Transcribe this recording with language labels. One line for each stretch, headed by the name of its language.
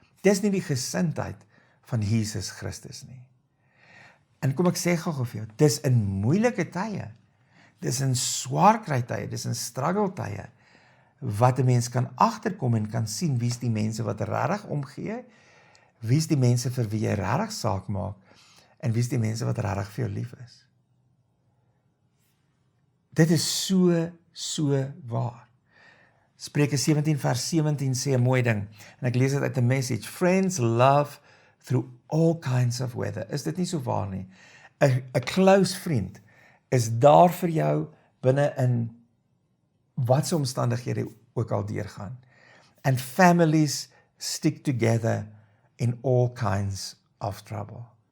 Afrikaans: Dis nie die gesindheid van Jesus Christus nie. En kom ek sê gou vir jou, dis in moeilike tye, dis in swaar kry tye, dis in struggle tye, wat 'n mens kan agterkom en kan sien wie's die mense wat regtig omgee, wie's die mense vir wie jy regtig saak maak, en wie's die mense wat regtig vir jou lief is. Dit is so waar. Spreuke 17 vers 17 sê 'n mooi ding, en ek lees dit uit 'n Message.
English: Friends love through all kinds of weather.
Afrikaans: Is dit nie so waar nie? 'n close vriend is daar vir jou binne in watse omstandighede ook al deurgaan.
English: And families stick together in all kinds of trouble.